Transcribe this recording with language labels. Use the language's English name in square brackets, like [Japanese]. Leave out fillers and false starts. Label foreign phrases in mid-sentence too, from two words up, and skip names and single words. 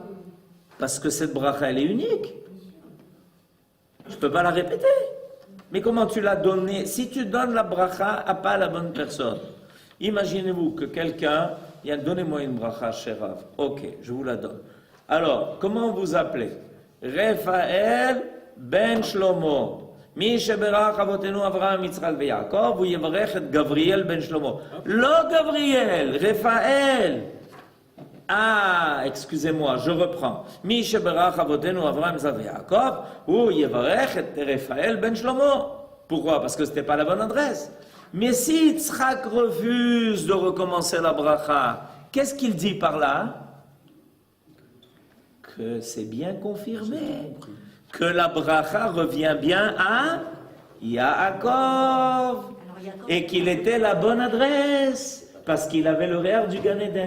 [French] Parce que cette bracha, elle est unique. Je ne peux pas la répéter. Mais comment tu l'as donnée? Si tu donnes la bracha à pas la bonne personne, imaginez-vous que quelqu'un, donnez-moi une bracha, cher Rav. Ok, je vous la donne. Alors, comment vous appelez? Raphaël ben Shlomo. [Hebrew] מי שברך אבותינו אברהם, יצחק ויעקב, הוא יברך את גבריאל בן שלמה. לא גבריאל, רפאל. [French] Ah, excusez-moi, je reprends. [Hebrew] מי שברך אבותינו אברהם, יצחק ויעקב, הוא יברך את רפאל בן שלמה. [French] Pourquoi? Parce que ce n'était pas la bonne adresse. Mais si Yitzhak refuse de recommencer la bracha, qu'est-ce qu'il dit par là? Que c'est bien confirmé. Que la bracha revient bien à Yaakov et qu'il était la bonne adresse parce qu'il avait le réel du Gan Eden.